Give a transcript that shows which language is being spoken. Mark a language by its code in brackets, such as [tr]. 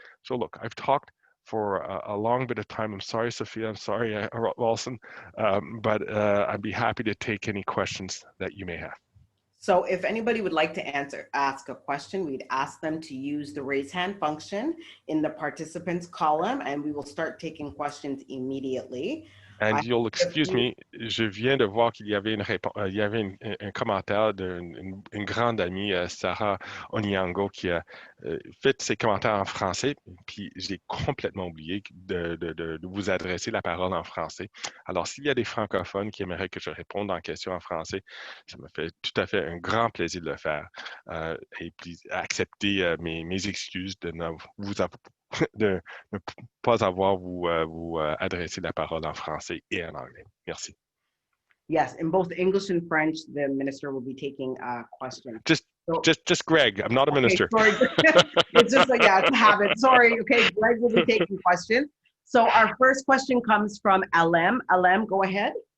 [en] So look, I've talked for a long bit of time. I'm sorry, Sophia. I'm sorry, Rawlson. But I'd be happy to take any questions that you may have. So if anybody would like to ask a question, we'd ask them to use the raise hand function in the participants column, and we will start taking questions immediately. And you'll excuse me, [fr] je viens de voir qu'il y avait un commentaire d'une grande amie, Sarah Onyango, qui a fait ses commentaires en français, puis j'ai complètement oublié de vous adresser la parole en français. Alors, s'il y a des francophones qui aimeraient que je réponde en question en français, ça me fait tout à fait un grand plaisir de le faire. Et puis, accepter mes excuses de ne pas avoir vous adresser la parole en français et en anglais. Merci. [en] Yes, in both English and French, the minister will be taking questions. Just Greg. I'm not a minister. Sorry. It's just like, yeah, it's a habit. Sorry. Okay, Greg will be taking questions. So our first question comes from Alem. Alem, go ahead.